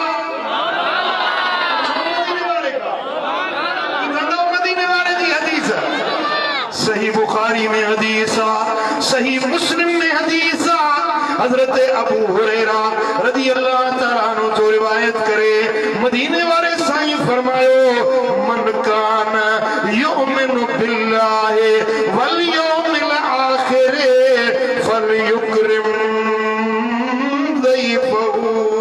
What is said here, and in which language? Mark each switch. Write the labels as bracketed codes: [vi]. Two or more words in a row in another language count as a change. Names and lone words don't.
[sd] सही बुखारी में हदीस आ, सही मुस्लिम में हदीस आ। हजरत अबू हुरैरा [ar] رضي الله تعالى عنه [sd] जो रिवायत करे, मदीने वाले साईं फरमायो, [ar] من كان يؤمن بالله واليوم الآخر فليكرم ضيفه.